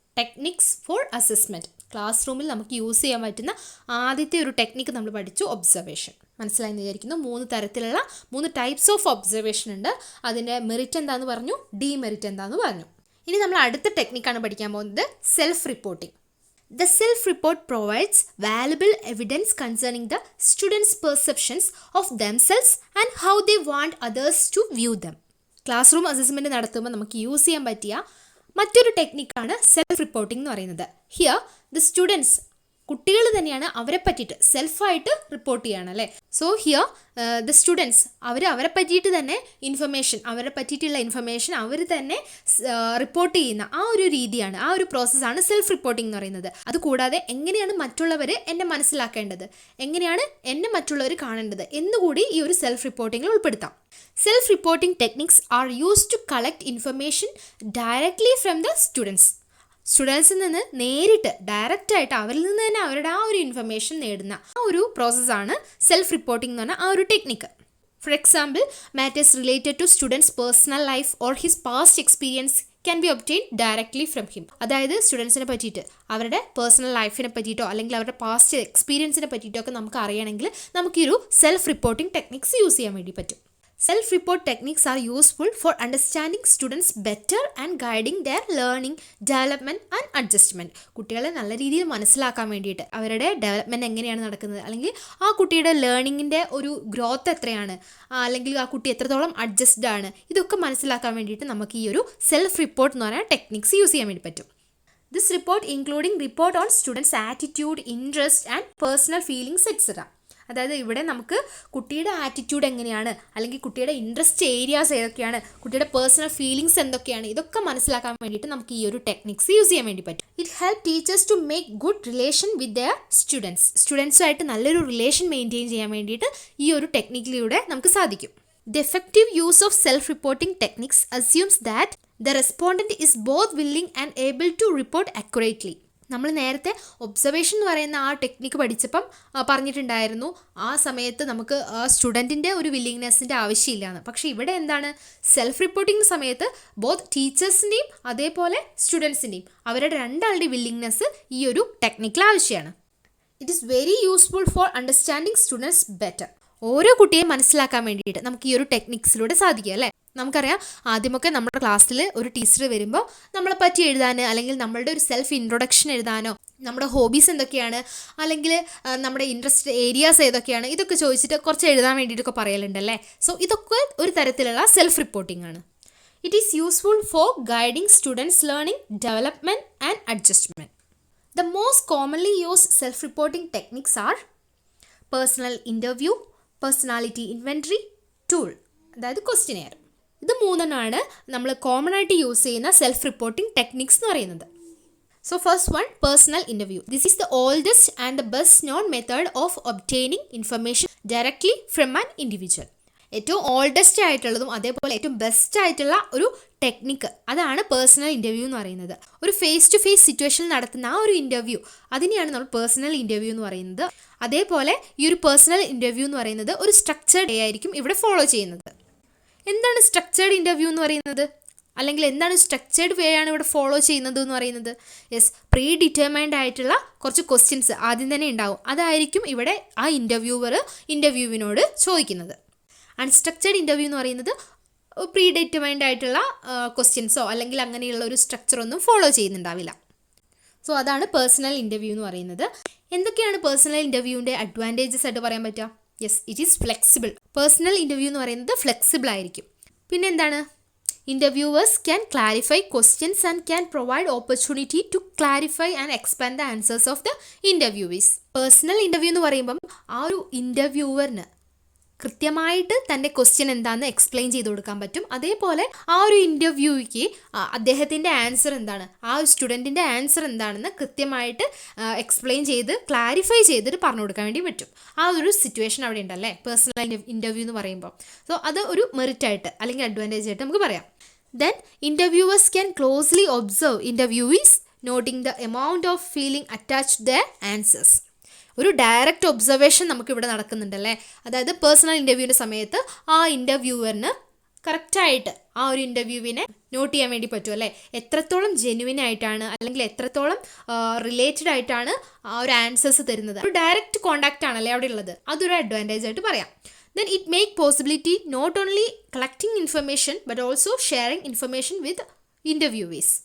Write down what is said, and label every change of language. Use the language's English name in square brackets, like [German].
[Malayalam] Techniques for assessment. Class റൂമിൽ നമുക്ക് use ചെയ്യാൻ പറ്റുന്ന ആദ്യത്തെ ഒരു ടെക്നിക്ക് നമ്മൾ പഠിച്ചു, ഒബ്സർവേഷൻ. മനസ്സിലായെന്ന് വിചാരിക്കുന്നു. 3 തരത്തിലുള്ള 3 ടൈപ്സ് ഓഫ് ഒബ്സർവേഷൻ ഉണ്ട്. അതിൻ്റെ മെറിറ്റ് എന്താണെന്ന് പറഞ്ഞു, ഡീമെറിറ്റ് എന്താണെന്ന് പറഞ്ഞു. ഇനി നമ്മൾ അടുത്ത ടെക്നിക്കാണ് പഠിക്കാൻ പോകുന്നത്, self reporting. [English] The self-report provides valuable evidence concerning the students' perceptions of themselves and how they want others to view them. [Malayalam] Class room assessment നടത്തുമ്പോൾ നമുക്ക് യൂസ് ചെയ്യാൻ പറ്റിയ മറ്റൊരു ടെക്നിക്കാണ് സെൽഫ് റിപ്പോർട്ടിംഗ് എന്ന് പറയുന്നത്. [English] here the students, [Malayalam] കുട്ടികൾ തന്നെയാണ് അവരെ പറ്റിയിട്ട് സെൽഫായിട്ട് റിപ്പോർട്ട് ചെയ്യണം അല്ലേ. [English] so here the students [Malayalam] അവരെ പറ്റിയിട്ട് തന്നെ ഇൻഫർമേഷൻ, അവരെ പറ്റിയിട്ടുള്ള ഇൻഫർമേഷൻ അവർ തന്നെ റിപ്പോർട്ട് ചെയ്യുന്ന ആ ഒരു രീതിയാണ്, ആ ഒരു പ്രോസസ്സാണ് സെൽഫ് റിപ്പോർട്ടിംഗ് എന്ന് പറയുന്നത്. അതുകൂടാതെ എങ്ങനെയാണ് മറ്റുള്ളവർ എന്നെ മനസ്സിലാക്കേണ്ടത്, എങ്ങനെയാണ് എന്നെ മറ്റുള്ളവർ കാണേണ്ടത് എന്നുകൂടി ഈ ഒരു സെൽഫ് റിപ്പോർട്ടിങ്ങിൽ ഉൾപ്പെടുത്താം. [English] Self reporting techniques are used to collect information directly from the students. [Malayalam] സ്റ്റുഡൻസിൽ നിന്ന് നേരിട്ട്, ഡയറക്റ്റായിട്ട് അവരിൽ നിന്ന് തന്നെ അവരുടെ ആ ഒരു ഇൻഫർമേഷൻ നേടുന്ന ആ ഒരു പ്രോസസ്സാണ് സെൽഫ് റിപ്പോർട്ടിംഗ് എന്ന് പറഞ്ഞാൽ ആ ഒരു technique. [English] For example, matters related to students personal life or his past experience can be obtain directly from him. [Malayalam] അതായത് സ്റ്റുഡൻസിനെ പറ്റിയിട്ട്, അവരുടെ പേഴ്സണൽ ലൈഫിനെ പറ്റിയിട്ടോ അല്ലെങ്കിൽ അവരുടെ പാസ്റ്റ് എക്സ്പീരിയൻസിനെ പറ്റിയിട്ടോ ഒക്കെ നമുക്ക് അറിയണമെങ്കിൽ നമുക്ക് ഈ ഒരു സെൽഫ് റിപ്പോർട്ടിംഗ് ടെക്നിക്സ് യൂസ് ചെയ്യാൻ വേണ്ടി പറ്റും. [English] Self-report techniques are useful for understanding students better and guiding their learning, development and adjustment. [Malayalam] കുട്ടികളെ നല്ല രീതിയിൽ മനസ്സിലാക്കാൻ വേണ്ടിയിട്ട്, അവരുടെ ഡെവലപ്മെൻറ്റ് എങ്ങനെയാണ് നടക്കുന്നത്, അല്ലെങ്കിൽ ആ കുട്ടിയുടെ ലേണിങ്ങിൻ്റെ ഒരു ഗ്രോത്ത് എത്രയാണ്, അല്ലെങ്കിൽ ആ കുട്ടി എത്രത്തോളം അഡ്ജസ്റ്റഡ് ആണ്, ഇതൊക്കെ മനസ്സിലാക്കാൻ വേണ്ടിയിട്ട് നമുക്ക് ഈ ഒരു സെൽഫ് റിപ്പോർട്ട് എന്ന് പറയുന്ന ടെക്നിക്സ് യൂസ് ചെയ്യാൻ വേണ്ടി പറ്റും. [English] This report including report on students attitude, interest and personal feelings etcetera. [Malayalam] അതായത് ഇവിടെ നമുക്ക് കുട്ടിയുടെ ആറ്റിറ്റ്യൂഡ് എങ്ങനെയാണ്, അല്ലെങ്കിൽ കുട്ടിയുടെ ഇൻട്രസ്റ്റ് ഏരിയാസ് ഏതൊക്കെയാണ്, കുട്ടിയുടെ പേഴ്സണൽ ഫീലിംഗ്സ് എന്തൊക്കെയാണ്, ഇതൊക്കെ മനസ്സിലാക്കാൻ വേണ്ടിയിട്ട് നമുക്ക് ഈ ഒരു ടെക്നിക്സ് യൂസ് ചെയ്യാൻ വേണ്ടി പറ്റും. [English] It help teachers to make good relation with their students. [Malayalam] സ്റ്റുഡൻസുമായിട്ട് നല്ലൊരു റിലേഷൻ മെയിൻറ്റെയിൻ ചെയ്യാൻ വേണ്ടിയിട്ട് ഈ ഒരു ടെക്നിക്കിലൂടെ നമുക്ക് സാധിക്കും. [English] The effective use of self-reporting techniques assumes that the respondent is both willing and able to report accurately. [Malayalam] നമ്മൾ നേരത്തെ ഒബ്സർവേഷൻ എന്ന് പറയുന്ന ആ ടെക്നിക്ക് പഠിച്ചപ്പം പറഞ്ഞിട്ടുണ്ടായിരുന്നു, ആ സമയത്ത് നമുക്ക് സ്റ്റുഡൻറ്റിൻ്റെ ഒരു വില്ലിങ്നെസ്സിൻ്റെ ആവശ്യമില്ലാന്ന്. പക്ഷേ ഇവിടെ എന്താണ്, സെൽഫ് റിപ്പോർട്ടിംഗ് സമയത്ത് ബോത്ത് ടീച്ചേഴ്സിൻ്റെയും അതേപോലെ സ്റ്റുഡൻസിൻ്റെയും അവരുടെ രണ്ടാളുടെ വില്ലിങ്നെസ് ഈ ഒരു ടെക്നിക്കിൽ ആവശ്യമാണ്. [English] It is very useful for understanding students better. [Malayalam] ഓരോ കുട്ടിയെയും മനസ്സിലാക്കാൻ വേണ്ടിയിട്ട് നമുക്ക് ഈ ഒരു ടെക്നിക്സിലൂടെ സാധിക്കും അല്ലേ. നമുക്കറിയാം, ആദ്യമൊക്കെ നമ്മുടെ ക്ലാസ്സിൽ ഒരു ടീച്ചർ വരുമ്പോൾ നമ്മളെ പറ്റി എഴുതാൻ, അല്ലെങ്കിൽ നമ്മളുടെ ഒരു സെൽഫ് ഇൻട്രൊഡക്ഷൻ എഴുതാനോ, നമ്മുടെ ഹോബീസ് എന്തൊക്കെയാണ്, അല്ലെങ്കിൽ നമ്മുടെ ഇൻട്രസ്റ്റ് ഏരിയാസ് ഏതൊക്കെയാണ്, ഇതൊക്കെ ചോദിച്ചിട്ട് കുറച്ച് എഴുതാൻ വേണ്ടിയിട്ടൊക്കെ പറയലുണ്ടല്ലേ. സോ ഇതൊക്കെ ഒരു തരത്തിലുള്ള സെൽഫ് റിപ്പോർട്ടിംഗ് ആണ്. [English] It is useful for guiding students learning, development and adjustment. The most commonly used self reporting techniques are personal interview, personality inventory, [Malayalam] tool, അതായത് ക്വസ്റ്റ്യനെയർ. ഇത് മൂന്നെണ്ണമാണ് നമ്മൾ കോമൺ ആയിട്ട് യൂസ് ചെയ്യുന്ന സെൽഫ് റിപ്പോർട്ടിംഗ് ടെക്നിക്സ് എന്ന് പറയുന്നത്. [English] So first one, personal interview. This is the oldest and the best known method of obtaining information directly from an individual. [Malayalam] ഏറ്റവും oldest ആയിട്ടുള്ളതും അതേപോലെ ഏറ്റവും ബെസ്റ്റ് ആയിട്ടുള്ള ഒരു ടെക്നിക്ക് അതാണ് പേഴ്സണൽ ഇൻ്റർവ്യൂ എന്ന് പറയുന്നത്. ഒരു ഫേസ് ടു ഫേസ് സിറ്റുവേഷനിൽ നടത്തുന്ന ആ ഒരു ഇൻ്റർവ്യൂ അതിനെയാണ് നമ്മൾ പേഴ്സണൽ ഇൻ്റർവ്യൂ എന്ന് പറയുന്നത്. അതേപോലെ ഈ ഒരു പേഴ്സണൽ ഇൻ്റർവ്യൂ എന്ന് പറയുന്നത് ഒരു സ്ട്രക്ചേർഡ് വേ ആയിരിക്കും ഇവിടെ ഫോളോ ചെയ്യുന്നത്. എന്താണ് സ്ട്രക്ചേർഡ് ഇൻ്റർവ്യൂ എന്ന് പറയുന്നത്, അല്ലെങ്കിൽ എന്താണ് സ്ട്രക്ചേർഡ് വേ ആണ് ഇവിടെ ഫോളോ ചെയ്യുന്നത് എന്ന് പറയുന്നത്? യെസ്, പ്രീ ഡിറ്റർമൈൻഡ് ആയിട്ടുള്ള കുറച്ച് ക്വസ്റ്റ്യൻസ് ആദ്യം തന്നെ ഉണ്ടാവും. അതായിരിക്കും ഇവിടെ ആ ഇൻ്റർവ്യൂവിനോട് ചോദിക്കുന്നത്. അൺസ്ട്രക്ചേർഡ് ഇൻ്റർവ്യൂ എന്ന് പറയുന്നത് പ്രീ ഡിറ്റർമൈൻഡ് ആയിട്ടുള്ള ക്വസ്റ്റ്യൻസോ അല്ലെങ്കിൽ അങ്ങനെയുള്ള ഒരു സ്ട്രക്ചറൊന്നും ഫോളോ ചെയ്യുന്നുണ്ടാവില്ല. സോ അതാണ് പേഴ്സണൽ ഇൻ്റർവ്യൂ എന്ന് പറയുന്നത്. എന്തൊക്കെയാണ് പേഴ്സണൽ ഇൻ്റർവ്യൂവിൻ്റെ അഡ്വാൻറ്റേജസ് ആയിട്ട് പറയാൻ പറ്റുക? [English] Yes, it is flexible. [Malayalam] Personal interview എന്ന് പറയുന്നത് ഫ്ലെക്സിബിൾ ആയിരിക്കും. പിന്നെ എന്താണ്? [English] Interviewers can clarify questions and can provide opportunity to clarify and expand the answers of the interviewees. [Malayalam] Personal interview എന്ന് പറയുമ്പം ആ ഒരു ഇൻ്റർവ്യൂവറിന് കൃത്യമായിട്ട് തൻ്റെ ക്വസ്റ്റ്യൻ എന്താണെന്ന് എക്സ്പ്ലെയിൻ ചെയ്ത് കൊടുക്കാൻ പറ്റും. അതേപോലെ ആ ഒരു ഇൻ്റർവ്യൂയ്ക്ക് അദ്ദേഹത്തിൻ്റെ ആൻസർ എന്താണ്, ആ ഒരു സ്റ്റുഡൻറ്റിൻ്റെ ആൻസർ എന്താണെന്ന് കൃത്യമായിട്ട് എക്സ്പ്ലെയിൻ ചെയ്ത് ക്ലാരിഫൈ ചെയ്തിട്ട് പറഞ്ഞു കൊടുക്കാൻ വേണ്ടി പറ്റും. ആ ഒരു സിറ്റുവേഷൻ അവിടെ ഉണ്ടല്ലേ പേഴ്സണൽ ഇൻ്റർവ്യൂ എന്ന് പറയുമ്പോൾ. സോ അത് ഒരു മെറിറ്റായിട്ട് അല്ലെങ്കിൽ അഡ്വാൻറ്റേജ് ആയിട്ട് നമുക്ക് പറയാം. [English] Then interviewers can closely observe interviewees, noting the amount of feeling attached to their answers. [Malayalam] ഒരു ഡയറക്റ്റ് ഒബ്സർവേഷൻ നമുക്കിവിടെ നടക്കുന്നുണ്ടല്ലേ. അതായത് പേഴ്സണൽ ഇൻ്റർവ്യൂവിൻ്റെ സമയത്ത് ആ ഇൻ്റർവ്യൂവറിന് കറക്റ്റായിട്ട് ആ ഒരു ഇൻ്റർവ്യൂവിനെ നോട്ട് ചെയ്യാൻ വേണ്ടി പറ്റും അല്ലേ. എത്രത്തോളം ജെന്യുവിൻ ആയിട്ടാണ് അല്ലെങ്കിൽ എത്രത്തോളം റിലേറ്റഡ് ആയിട്ടാണ് ആ ഒരു ആൻസേഴ്സ് തരുന്നത്. ഒരു ഡയറക്റ്റ് കോണ്ടാക്റ്റ് ആണല്ലേ അവിടെ ഉള്ളത്. അതൊരു അഡ്വാൻറ്റേജ് ആയിട്ട് പറയാം. [English] Then it make possibility not only collecting information but also sharing information with interviewees.